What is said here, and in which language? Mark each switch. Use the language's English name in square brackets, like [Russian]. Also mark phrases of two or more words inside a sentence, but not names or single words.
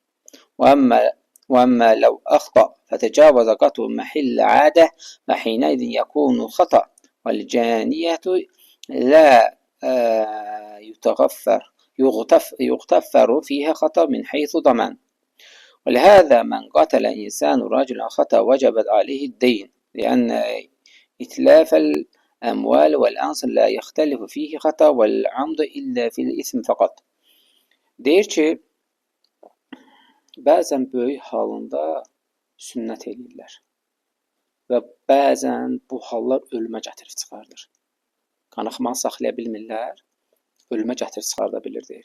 [Arabic] وأما لو أخطأ فتجاوز قطع محل عادة فحينئذ يكون خطأ والجانية لا يغتفر فيها خطأ من حيث ضمان. ولهذا من قتل إنسان رجلا خطأ وجبت عليه الدين لأن إتلاف الأموال والأنصر لا يختلف فيه خطأ والعمد إلا في الإثم فقط. [Azerbaijani] Deyir ki, bəzən böyük halında sünnət eləyirlər və bəzən bu hallar ölümə gətirib çıxardır. Qanaxmanı saxlaya bilmirlər, ölümə gətirib çıxarda bilir deyir.